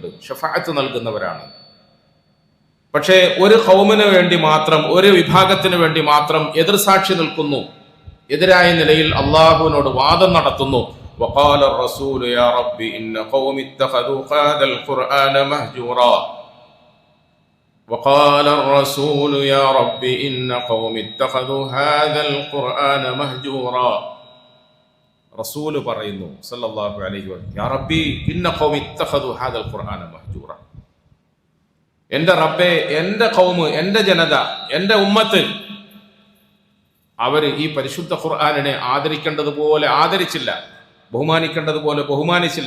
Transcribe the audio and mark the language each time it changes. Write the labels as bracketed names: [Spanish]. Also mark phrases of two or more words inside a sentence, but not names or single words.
[Malayalam] ഷഫാഅത്ത് നൽകുന്നവരാണ്. പക്ഷേ ഒരു ഖൗമിന് വേണ്ടി മാത്രം, ഒരു വിഭാഗത്തിന് വേണ്ടി മാത്രം എതിർസാക്ഷി നിൽക്കുന്നു, എതിരായ നിലയിൽ അള്ളാഹുവിനോട് വാദം നടത്തുന്നു. [Arabic] وقال الرسول يا رب إن قومي اتخذوا هذا القرآن مهجورا. وقال الرسول يا رب إن قوم اتخذوا هذا القرآن مهجورا. [Malayalam] റസൂൽ പറയുന്നു [Arabic] صلى الله عليه وسلم, يا رب إن قومي اتخذوا هذا القرآن مهجورا. [Malayalam] എൻ്റെ റബ്ബേ, എൻ്റെ ഖൗമ്, എൻ്റെ ജനത, എൻ്റെ ഉമ്മത്ത്, അവര് ഈ പരിശുദ്ധ ഖുർആനിനെ ആദരിക്കേണ്ടതുപോലെ ആദരിച്ചില്ല, ബഹുമാനിക്കേണ്ടതുപോലെ ബഹുമാനിച്ചില്ല.